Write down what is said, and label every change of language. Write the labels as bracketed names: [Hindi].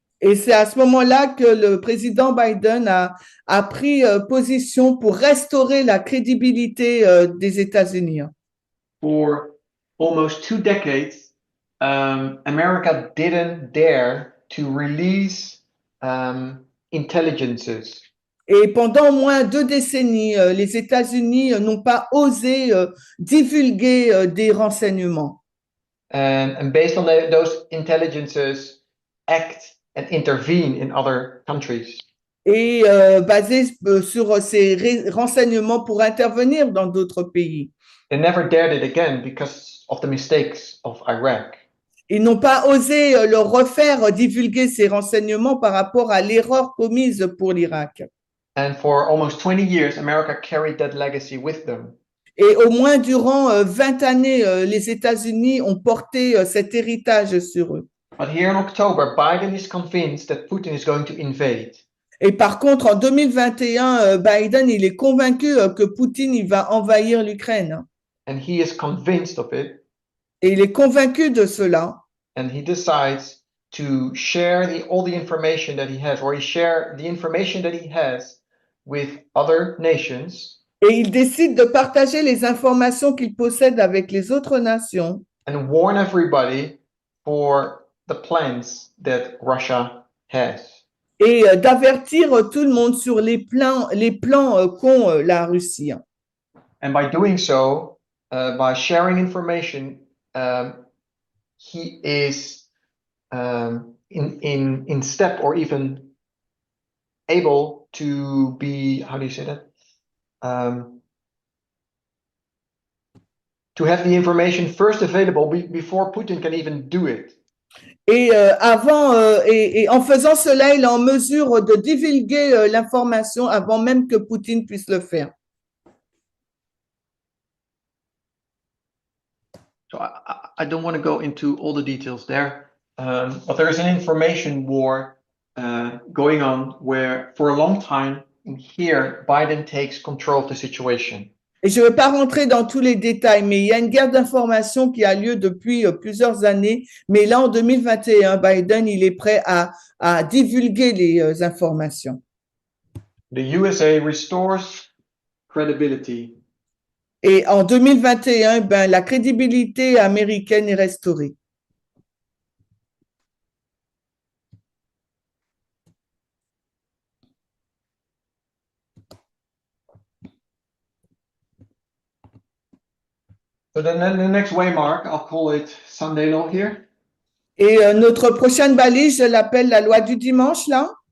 [French] Et c'est à ce moment-là que le président Biden a pris position pour restaurer la crédibilité des États-Unis. [English] For almost 2 decades, America didn't dare to release intelligences. [French] Et pendant au moins 2 décennies, les États-Unis n'ont pas osé divulguer des renseignements. [English] And based on those intelligences, act and intervene in other countries. [French] Et basé sur ces renseignements pour intervenir dans d'autres pays. [English] They never dared it again because of the mistakes of Iraq. [French] Ils n'ont pas osé le refaire divulguer ces renseignements par rapport à l'erreur commise pour l'Irak. [English] And for almost 20 years, America carried that legacy with them. [French] Et au moins durant 20 années, les États-Unis ont porté cet héritage sur eux. [English] But here in October, Biden is convinced that Putin is going to invade. [French] Et par contre, en 2021, Biden, il est convaincu que Poutine, il va envahir l'Ukraine. [English] And he is convinced of it. [French] Et il est convaincu de cela. [English] And he decides to share all the information that he has, or he share the information that he has with other nations. [French] Et il décide de partager les informations qu'il possède avec les autres nations. [English] And warn everybody for the plans that Russia has. [French] Et d'avertir tout le monde sur les plans qu'ont la Russie. [English] And by doing so, by sharing information, he is in step or even able to be, how do you say that? To have the information first available before Putin can even do it. [French] Et et en faisant cela, il est en mesure de divulguer l'information avant même que Poutine puisse le faire. [English] So I don't want to go into all the details there, but there is an information war going on where, for a long time, here Biden takes control of the situation. [French] Et je ne vais pas rentrer dans tous les détails, mais il y a une guerre d'information qui a lieu depuis plusieurs années. Mais là, en 2021, Biden, il est prêt à divulguer les informations. [English] The USA restores credibility. [French] Et en 2021, la crédibilité américaine est restaurée. [English] So then the next waymark, I'll call it Sunday law here. [French] Et notre prochaine balise, je l'appelle la loi du dimanche, là.